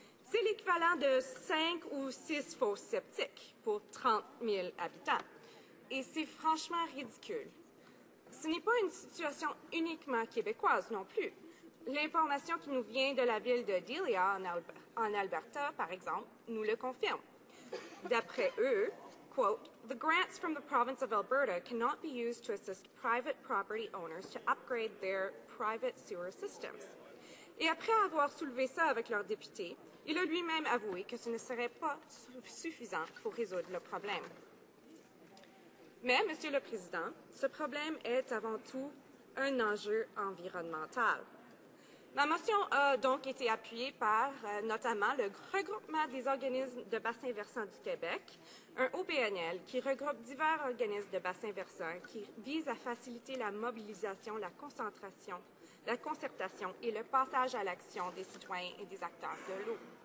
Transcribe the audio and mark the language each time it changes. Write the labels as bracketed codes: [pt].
[fr] C'est l'équivalent de 5 ou 6 fosses septiques pour 30 000 habitants. Et c'est franchement ridicule. Ce n'est pas une situation uniquement québécoise non plus. L'information qui nous vient de la ville de Delia, en Alberta, par exemple, nous le confirme. D'après eux, [en] quote, "The grants from the province of Alberta cannot be used to assist private property owners to upgrade their private sewer systems." [fr] Et après avoir soulevé ça avec leur député, il a lui-même avoué que ce ne serait pas suffisant pour résoudre le problème. Mais, Monsieur le Président, ce problème est avant tout un enjeu environnemental. Ma motion a donc été appuyée par notamment le regroupement des organismes de bassin versant du Québec, un OBNL qui regroupe divers organismes de bassin versant qui visent à faciliter la mobilisation, la concentration, la concertation et le passage à l'action des citoyens et des acteurs de l'eau.